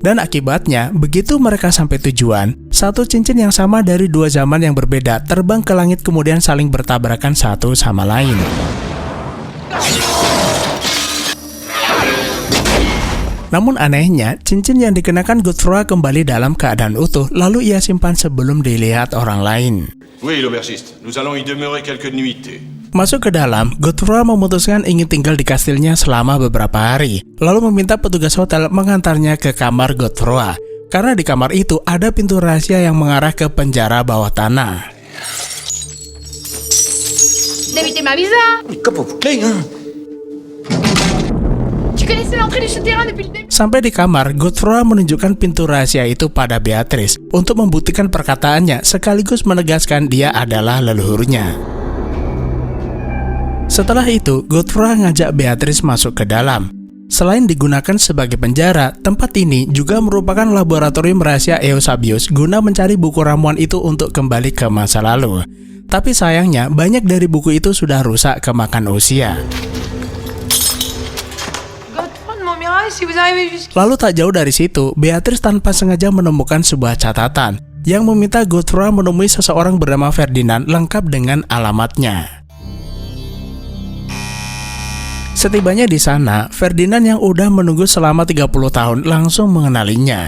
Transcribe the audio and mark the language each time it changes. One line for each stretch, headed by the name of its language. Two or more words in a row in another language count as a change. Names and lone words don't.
Indonesian: Dan akibatnya, begitu mereka sampai tujuan, satu cincin yang sama dari dua zaman yang berbeda terbang ke langit kemudian saling bertabrakan satu sama lain. Namun anehnya, cincin yang dikenakan Godefroy kembali dalam keadaan utuh, lalu ia simpan sebelum dilihat orang lain.
French: Oui, l'aubergiste. Nous allons y demeurer quelques nuitées.
Indonesian: Masuk ke dalam, Godefroy memutuskan ingin tinggal di kastilnya selama beberapa hari, lalu meminta petugas hotel mengantarnya ke kamar Godefroy. Karena di kamar itu ada pintu rahasia yang mengarah ke penjara bawah tanah.
French: D'éviter ma visa. Tu connaissais l'entrée du souterrain depuis le début.
Indonesian: Sampai di kamar, Godefroy menunjukkan pintu rahasia itu pada Beatrice untuk membuktikan perkataannya sekaligus menegaskan dia adalah leluhurnya. Setelah itu, Godefroy ngajak Beatrice masuk ke dalam. Selain digunakan sebagai penjara, tempat ini juga merupakan laboratorium rahasia Eusebius guna mencari buku ramuan itu untuk kembali ke masa lalu. Tapi sayangnya, banyak dari buku itu sudah rusak kemakan usia.
French: Godefroy de Montmirail, si vous arrivez jusqu'ici.
Indonesian: Lalu tak jauh dari situ, Beatrice tanpa sengaja menemukan sebuah catatan yang meminta Godefroy menemui seseorang bernama Ferdinand lengkap dengan alamatnya. Setibanya di sana, Ferdinand yang udah menunggu selama 30 tahun langsung mengenalinya.